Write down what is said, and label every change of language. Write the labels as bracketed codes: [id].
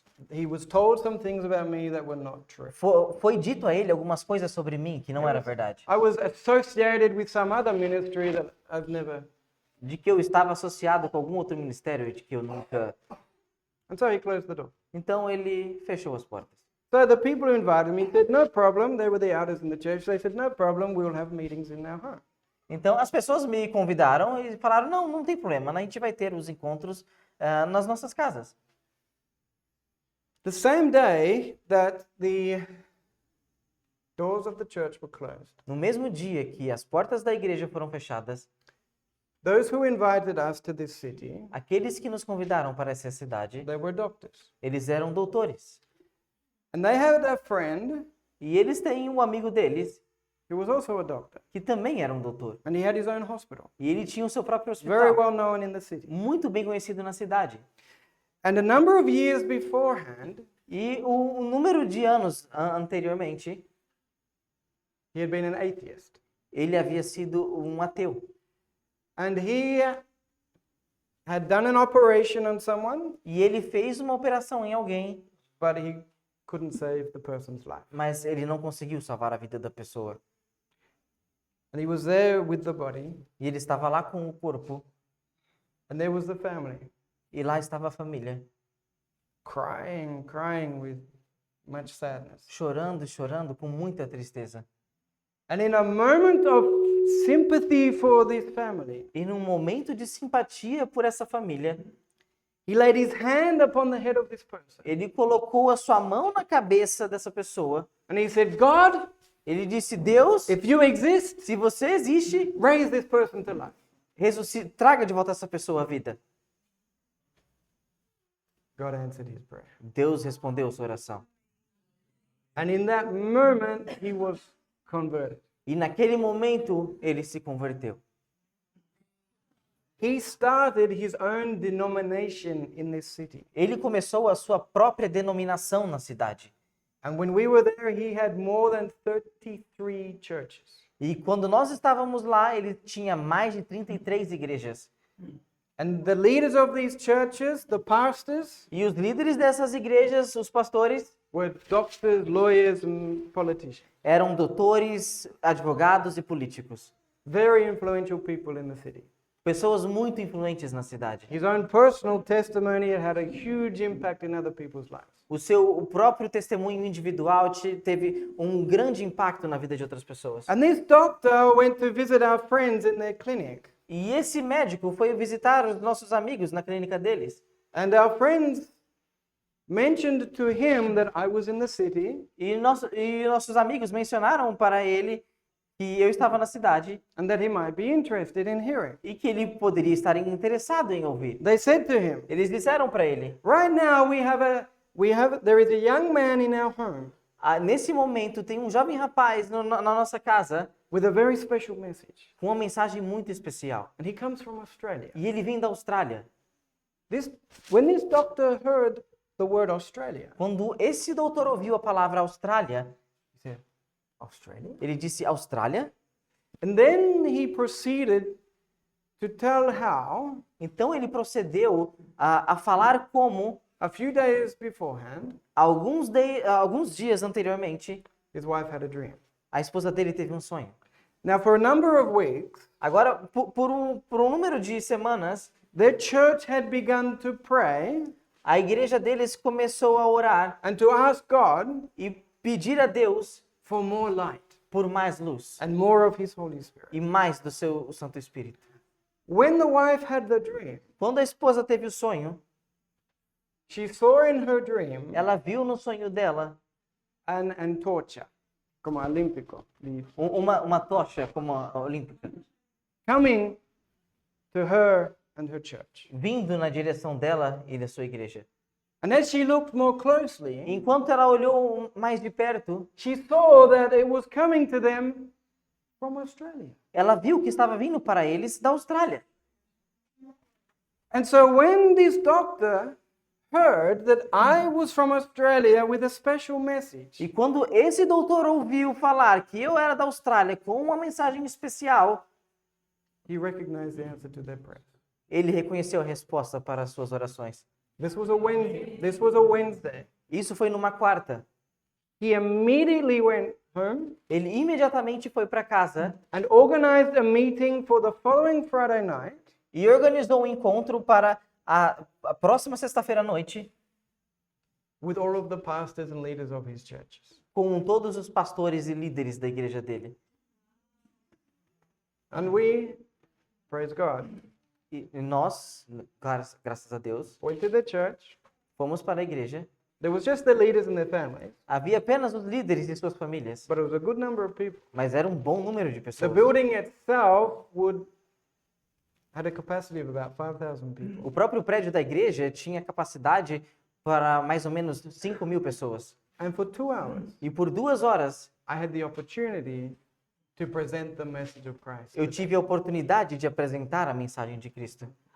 [en] He was told some things about me that were not true. [pt] foi dito a ele algumas coisas sobre mim que não era verdade. [en] I was associated with some other ministry that I've never. [pt] De que eu estava associado com algum outro ministério de que eu nunca... [en] And so he closed the door. [pt] Então ele fechou as portas. [en] So the people who invited me said, no problem. They were the elders in the church. They said, no problem. We will have meetings in our home. [pt] Então as pessoas me convidaram e falaram, não tem problema, a gente vai ter os encontros nas nossas casas. [en] The same day that the doors of the church were closed, [pt] No mesmo dia que as portas da igreja foram fechadas, [en] those who invited us to this city, [pt] aqueles que nos convidaram para essa cidade, [en] they were doctors. [pt] eles eram doutores. [en] And they had a friend [pt] E eles têm um amigo deles, [en] who was also a doctor. [pt] que também era um doutor. [en] And he had his own hospital, [pt] E ele tinha o seu próprio [en] very [pt] hospital, [en] well known in the city. [pt] muito bem conhecido na cidade. [en] And a number of years beforehand, [pt] E o número de anos anteriormente, [en] he had been an atheist. [pt] ele havia sido um ateu. [en] And he had done an operation on someone, [pt] E ele fez uma operação em alguém, [en] but he couldn't save the person's life. [pt] mas ele não conseguiu salvar a vida da pessoa. [en] And he was there with the body, [pt] E ele estava lá com o corpo, [en] and there was the family, [pt] e lá estava a família, [en] crying with much sadness. [pt] chorando, chorando, com muita tristeza. [en] And in a moment of sympathy for this family, [pt] E num momento de simpatia por essa família, [en] he laid his hand upon the head of this person. [pt] ele colocou a sua mão na cabeça dessa pessoa. [en] And he said, God, [pt] Ele disse: Deus, [en] if you exist, [pt] se você existe, [en] raise this person to life. [pt] traga de volta essa pessoa à vida. [en] God answered his prayer. [pt] Deus respondeu sua oração. [en] And in that moment, he was converted. [pt] E naquele momento, ele se converteu. [en] He started his own denomination in this city. [pt] Ele começou a sua própria denominação na cidade. [en] And when we were there, he had more than 33 churches. [pt] E quando nós estávamos lá, ele tinha mais de 33 igrejas. [en] And the leaders of these churches, the pastors, [pt] E os líderes dessas igrejas, os pastores, [en] were doctors, lawyers, and politicians. [pt] eram doutores, advogados e políticos. [en] Very influential people in the city. [pt] Pessoas muito influentes na cidade. [en] His own personal testimony had a huge impact in other people's lives. [pt] O próprio testemunho individual teve um grande impacto na vida de outras pessoas. [en] And this doctor went to visit our friends in their clinic. [pt] E esse médico foi visitar os nossos amigos na clínica deles. [en] And our friends mentioned to him that I was in the city [pt] E nossos amigos mencionaram para ele que eu estava na cidade [en] and that he might be interested in hearing. [pt] e que ele poderia estar interessado em ouvir. [en] They said to him, [pt] Eles disseram para ele: [en] right now there is a young man in our home [pt] nesse momento tem um jovem rapaz na nossa casa [en] with a very special message. [pt] com uma mensagem muito especial. [en] And he comes from Australia. [pt] E ele vem da Austrália. [en] When this doctor heard the word Australia, [pt] Quando esse doutor ouviu a palavra Austrália, [en] he said, Australia? [pt] ele disse: Austrália? [en] And then he proceeded to tell how, [pt] Então ele procedeu a falar como, [en] a few days beforehand, [pt] alguns dias anteriormente, [en] his wife had a dream. [pt] a esposa dele teve um sonho. [en] Now, for a number of weeks, [pt] Agora, por um número de semanas, [en] their church had begun to pray [pt] a igreja deles começou a orar [en] and to ask God [pt] e pedir a Deus [en] for more light [pt] por mais luz [en] and more of His Holy Spirit. [pt] e mais do seu Santo Espírito. [en] When the wife had the dream, [pt] Quando a esposa teve o sonho, [en] she saw in her dream [pt] ela viu no sonho dela [es] an antorcha, como olímpico, [pt] uma tocha como a olímpica, [en] coming to her and her church. [pt] vindo na direção dela e da sua igreja. [en] And as she looked more closely, [pt] Enquanto ela olhou mais de perto, [en] she saw that it was coming to them from Australia. [pt] ela viu que estava vindo para eles da Austrália. [en] And so when this doctor heard that I was from Australia with a special message, [pt] E quando esse doutor ouviu falar que eu era da Austrália com uma mensagem especial, [en] he recognized the answer to their prayer. [pt] ele reconheceu a resposta para as suas orações. [en] This was a Wednesday. [pt] Isso foi numa quarta. [en] He immediately went home [pt] Ele imediatamente foi para casa [en] and organized a meeting for the following Friday night [pt] e organizou um encontro para a próxima sexta-feira à noite [en] with all of the pastors and leaders of his churches. [pt] com todos os pastores e líderes da igreja dele. [en] And we, praise God, [pt] E nós, graças a Deus, [en] went to the church. [pt] fomos para a igreja. [en] There was just the leaders and their families, [pt] Havia apenas os líderes e suas famílias, [en] but it was a good number of people. [pt] mas era um bom número de [en] The [pt] pessoas. [en] building itself had a capacity of about 5,000 people. [pt] O próprio prédio da igreja tinha capacidade para mais ou menos 5.000 pessoas. [en] And for 2 hours, [pt] E por 2 horas, [en] I had the opportunity to present the message of Christ. [pt] eu tive a oportunidade de apresentar a mensagem de Cristo.